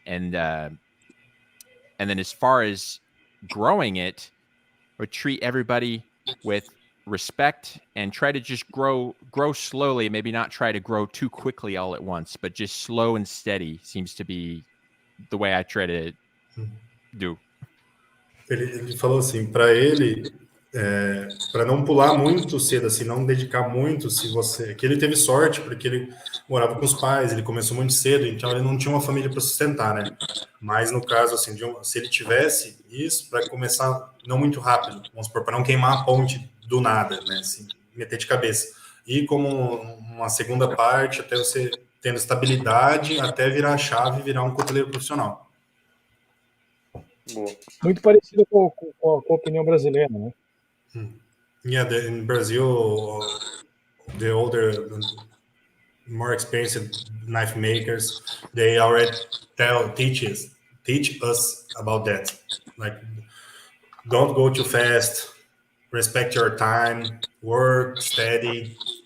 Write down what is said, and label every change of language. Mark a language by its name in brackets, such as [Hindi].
[English] And then as far as growing it, I would treat everybody with respect and try to just grow slowly, maybe not try to grow too quickly all at once, but just slow and steady seems to be the way I try to do. [Portuguese] Ele falou assim, para ele, para não pular muito cedo, assim, não dedicar muito, se você... Que ele teve sorte, porque ele morava com os pais, ele começou muito cedo, então ele não tinha uma família para sustentar, né? Mas no caso, assim, se ele tivesse isso, para começar não muito rápido, vamos supor, para não queimar a ponte do nada, né? Assim, meter de cabeça. E como uma segunda parte, até você tendo estabilidade, até virar a chave e virar um cuteleiro profissional. Boa. Muito parecido com a opinião brasileira, né? [English] Yeah, in Brazil, the older, more experienced knife makers, they already teach us about that. Like, don't go too fast, respect your time, work steady.